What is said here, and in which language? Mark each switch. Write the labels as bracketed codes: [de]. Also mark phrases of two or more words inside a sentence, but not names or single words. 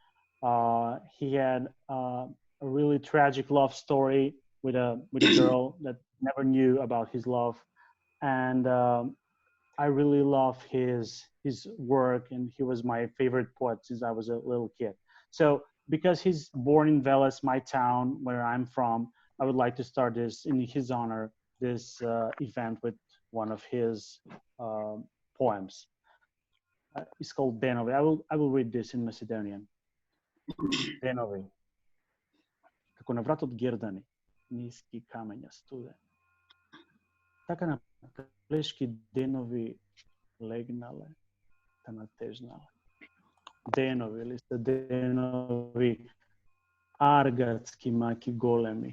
[en] He had a really tragic love story with a girl that never knew about his love, and I really love his work, and he was my favorite poet since I was a little kid. So because he's born in Veles, my town where I'm from, I would like to start this in his honor, this event with one of his poems. It's called Denovi. I will read this in Macedonian. Denovi. [mk] Како на вратот гердани, ниски камења студен. Така на плешки денови легнале, та натежнале. Денови ли се денови, аргатски маки големи.